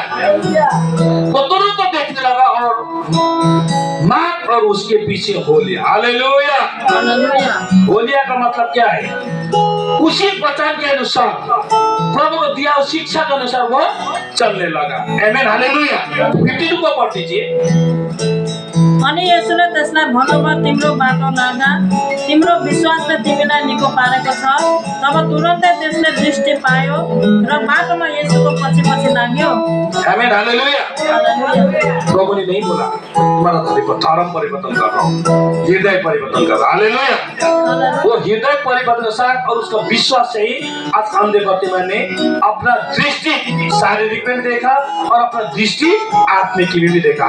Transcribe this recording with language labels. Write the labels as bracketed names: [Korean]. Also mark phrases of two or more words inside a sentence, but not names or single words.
[Hindi] वो तुरंत तो देखने लगा और मार्क और उसके पीछे हो लिया। हालेलुया। होलिया का मतलब क्या है? उसी वचन के अनुसार, प्रभु को दिया उस शिक्षा के अनुसार वो चलने लगा। आमेन। हालेलुया। 52 को पढ़ दीजिए। [Nepali] अनि यसुले त्यसलाई भन्नुभयो, तिम्रो बाटो लागा, तिम्रो विश्वासले तिमीलाई निको पारेको छ। तब तुरन्तै त्यसले दृष्टि पायो र बाटोमा येशूको पछि पछि लाग्यो। आमेन। हालेलुया। [Hindi] प्रभु ने नहीं बोला तुम्हारा धर्म परिवर्तन कर रहा हूँ, हृदय परिवर्तन कर रहा। हालेलुया। वो हृदय परिवर्तन के साथ और उसका विश्वास से ही आज अंधे बर्तिमाई ने अपना दृष्टि शारीरिक में देखा और अपना दृष्टि आत्मिक में भी देखा।